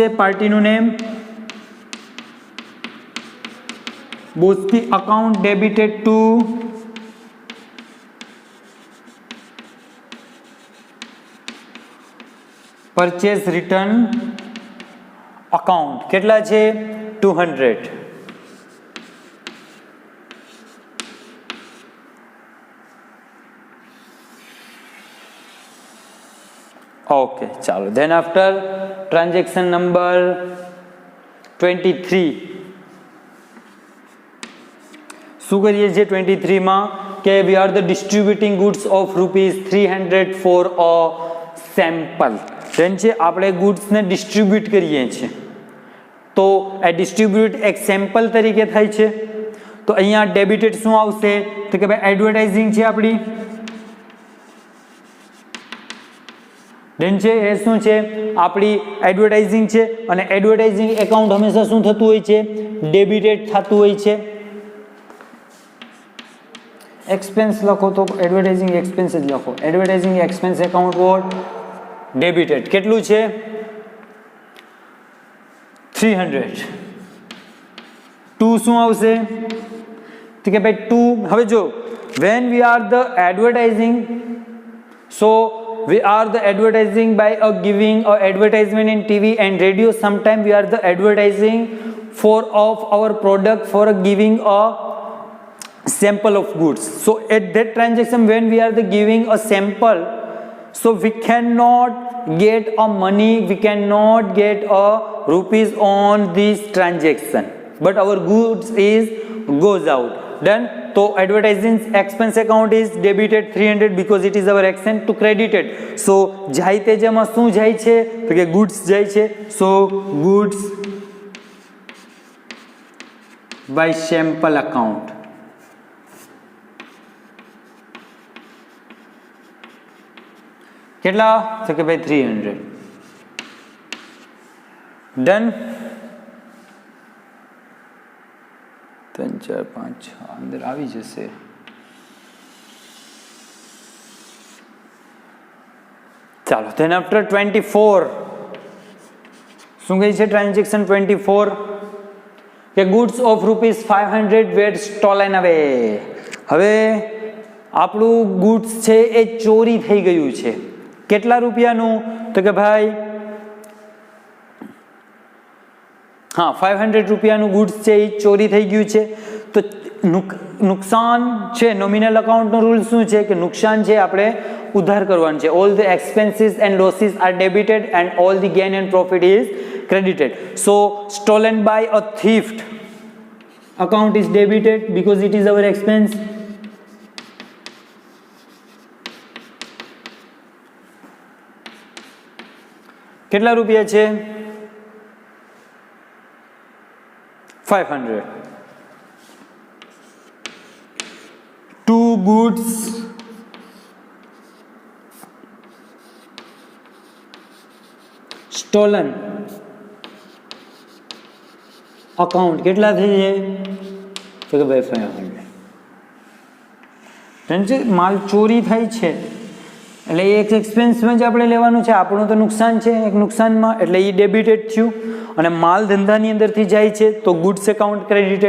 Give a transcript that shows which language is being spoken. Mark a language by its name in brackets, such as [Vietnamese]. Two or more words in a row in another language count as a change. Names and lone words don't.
[English] પાર્ટીનું name Boski account debited to purchase return account. [Gujarati] કેટલા છે? 200. ઓકે ચાલો. [English] then after transaction number 23, [Gujarati] શું કરીએ છીએ 23 માં? [English] કે we are the distributing goods of ₹300 for a sample. [Gujarati] then છે આપણે ગુડ્સને ડિસ્ટ્રીબ્યુટ કરીએ છીએ, તો એ ડિસ્ટ્રીબ્યુટ એક સેમ્પલ તરીકે થાય છે. તો અહીંયા ડેબિટેડ શું આવશે? તો કે ભાઈ એડવર્ટાઇઝિંગ છે આપણી. દેન છે એ શું છે? આપણી એડવર્ટાઇઝિંગ છે, અને [English] advertising account [Gujarati] હંમેશા શું થતું હોય છે? ડેબિટેડ થતું હોય છે. એક્સપેન્સ લખો તો [English] advertising expense [Gujarati] જ લખો. [English] advertising expense account what? [Gujarati] ડેબિટેડ. કેટલું છે? 300. 2 શું આવશે? તો કે ભાઈ 2, હવે જો [English] when we are the advertising, so we are the advertising by giving a advertisement in TV and radio. Sometimes we are the advertising for of our product for giving a sample of goods. So at that transaction, when we are the giving a sample, so we cannot get a money, we cannot get a rupees on this transaction, but our goods is goes out. Done. So advertising expense account is debited 300 because it is our action to credited. [Gujarati] So જાય તે જેમાં શું જાય છે તો કે goods જાય છે. [English] So goods by sample account. [Gujarati] કેટલા તો કે ભાઈ 300. Done. 3 4 5 6 અંદર આવી જશે. ચાલો [English] then after [Gujarati] 24 શું કહે છે ટ્રાન્ઝેક્શન 24 કે [English] goods of ₹500 were stolen away. [Gujarati] હવે આપણું goods છે એ ચોરી થઈ ગયું છે. કેટલા રૂપિયાનું તો કે ભાઈ હા 500 રૂપિયાનું ગુડ્સ છે એ ચોરી થઈ ગયું છે. તો નુકસાન છે, [English] nominal accountનો [Gujarati] રૂલ શું છે કે નુકસાન છે આપણે ઉધાર કરવાનું છે. [English] all the expenses and losses are debited and all the gain and profit is credited. So stolen by a thief account is debited because it is our expense. [Gujarati] કેટલા રૂપિયા છે 500. [English] Two goods stolen account [Gujarati] કેટલા થઈ છે તો કે ભાઈ 500. માલ ચોરી થાય છે એટલે એક એક્સપેન્સમાં જ આપણે લેવાનું છે, આપણું તો નુકસાન છે એક નુકસાનમાં, એટલે એ ડેબિટેડ થયું. અને માલ ધંધાની અંદરથી જાય છે તો [English] goods account credited.